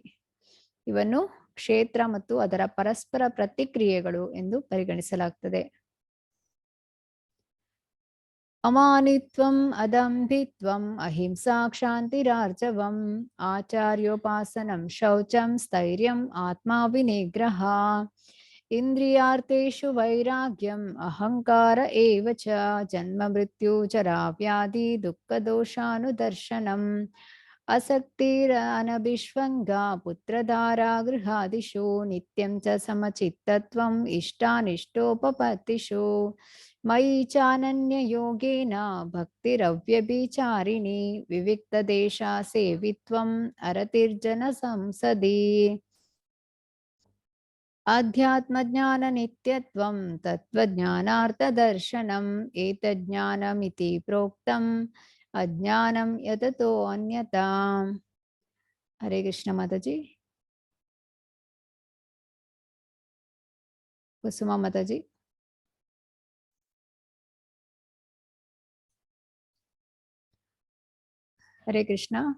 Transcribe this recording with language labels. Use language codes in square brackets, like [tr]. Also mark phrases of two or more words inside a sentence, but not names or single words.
[kn] ಇವನ್ನು ಕ್ಷೇತ್ರ ಮತ್ತು ಅದರ ಪರಸ್ಪರ ಪ್ರತಿಕ್ರಿಯೆಗಳು ಎಂದು ಪರಿಗಣಿಸಲಾಗ್ತದೆ. [sa] ಅಮಾನಿತ್ವಂ ಅದಂಭಿತ್ವಂ ಅಹಿಂಸಾ ಕ್ಷಾಂತಿರಾರ್ಜವಂ ಆಚಾರ್ಯೋಪಾಸನಂ ಶೌಚಂ ಸ್ಥೈರ್ಯಂ ಆತ್ಮ ವಿನಿಗ್ರಹ ಇಂದ್ರಿಯಾರ್ಥೇಷು ವೈರಾಗ್ಯಂ ಅಹಂಕಾರ ಏವ ಚ ಜನ್ಮ ಮೃತ್ಯು ಜರಾ ವ್ಯಾಧಿ ದುಃಖ ದೋಷಾನುದರ್ಶನಂ ಅಸಕ್ತಿರನಭಿಷ್ವಂಗ ಪುತ್ರಧಾರಾ ಗೃಹಾದಿಷು ನಿತ್ಯಂ ಚ ಸಮಚಿತ್ತತ್ವಂ ಇಷ್ಟಾನಿಷ್ಟೋಪಪತ್ತಿಷು ಮಯಿ ಚಾನನ್ಯ ಯೋಗೇನ ಭಕ್ತಿರವ್ಯಭಿಚಾರಿಣಿ ವಿವಿಕ್ತ ದೇಶ ಸೇವಿತ್ವಂ ಅರತಿರ್ಜನ ಸಂಸದಿ ಅಧ್ಯಾತ್ಮ ಜ್ಞಾನ ನಿತ್ಯತ್ವಂ ತತ್ವಜ್ಞಾನಾರ್ಥ ದರ್ಶನಂ ಏತಜ್ಞಾನಮಿತಿ ಪ್ರೋಕ್ತಂ ಅಜ್ಞಾನಂ ಯತತೋ ಅನ್ಯತಾ. ಹರೇ ಕೃಷ್ಣ ಮಾತಾಜಿ. ಕುಸುಮ ಮಾತಾಜಿ. ಹರೇ ಕೃಷ್ಣ.